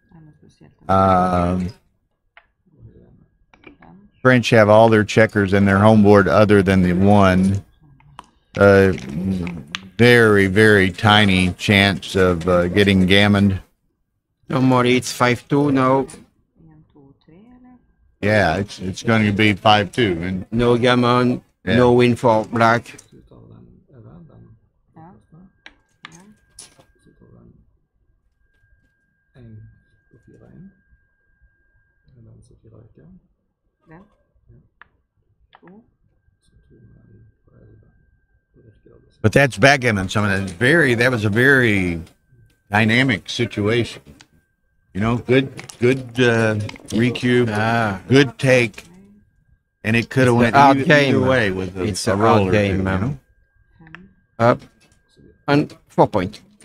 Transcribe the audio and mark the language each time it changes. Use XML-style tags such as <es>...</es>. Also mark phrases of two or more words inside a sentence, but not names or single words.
<en>French have all their checkers in their home board other than the one. Very, very tiny chance of getting gammoned. Normally it's 5-2 now. 1, 2, 3. Yeah, it's going to be 5-2. And No gammon, Yeah. no win for black.</en> <no>Så du tar den over, den Ja. første. Ja. Så tar du den 1 og 4-1. Og den som 4 øker. Den. 2. Så 2 med den på 11. Det virker det som.</no> <en>but that's backgammon. That was a very dynamic situation. You know, good recube, good take, and it could have went hard either game. way with It's a a roll hard or game, two, man. you know? Up. And 4 point.</en>